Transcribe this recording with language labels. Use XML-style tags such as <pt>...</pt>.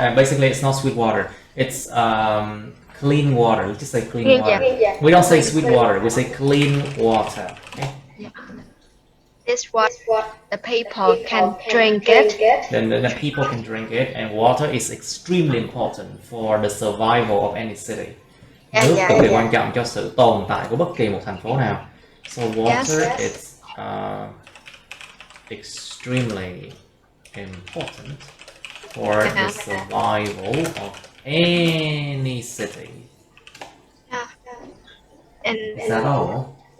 <en>And basically, it's not sweet water. It's clean water. We just say clean water. Yeah. We don't say sweet water. We say clean water. Okay? Yeah. This what the people can drink it. Then the people can drink it, and water is extremely important for the survival of any city.</en> <vi>Nước cực kỳ quan trọng cho sự tồn tại của bất kỳ một thành phố nào.</vi> <en>So water is extremely important for the survival of any city. And Is that all?</en>